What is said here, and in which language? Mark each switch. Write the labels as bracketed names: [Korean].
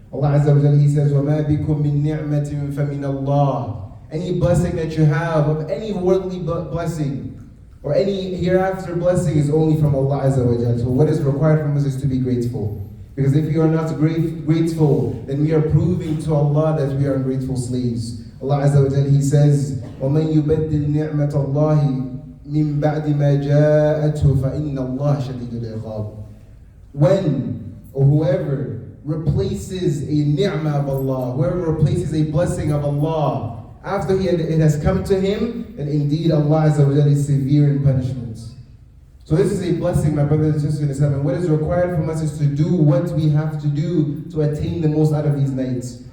[English] Allah Azza wa Jalla, He says, [Arabic] وَمَا بِكُم مِّن نِعْمَةٍ فَمِنَ اللَّهِ. [English] Any blessing that you have, of any worldly blessing, or any hereafter blessing, is only from Allah Azza wa Jalla. So what is required from us is to be grateful. Because if we are not grateful, then we are proving to Allah that we are ungrateful slaves. [Arabic] Allah Azza wa Jalla, [English] He says, [Arabic] وَمَنْ يُبَدِّلْ نِعْمَةَ اللَّهِ مِنْ بَعْدِ مَا جَاءَتْهُ فَإِنَّ اللَّهَ شَدِيدُ الْعِقَابِ. [English] When, or whoever, replaces a ni'mah of Allah, whoever replaces a blessing of Allah, after it has come to him, then indeed Allah Azza wa Jalla is severe in punishments. So this is a blessing, my brothers and sisters in Islam, and what is required from us is to do what we have to do to attain the most out of these nights.